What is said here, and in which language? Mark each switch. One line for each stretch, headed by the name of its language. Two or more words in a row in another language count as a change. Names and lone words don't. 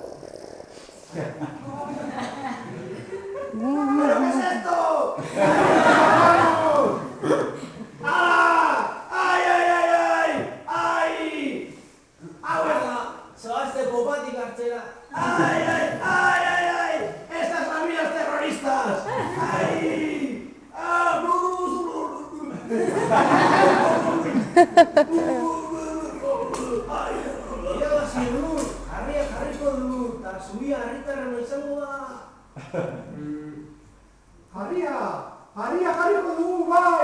Spanish: ¿Pero qué es esto? ¡Ay! Abuela,
Basque: zoazte popatik hartzera.
Spanish: ¡Ay! ¡Estas familias terroristas! ¡Ay!
Basque: Irabazi dugu, harria jarriko dugu, eta zubia herritarrena izango da. Harria jarriko dugu bai!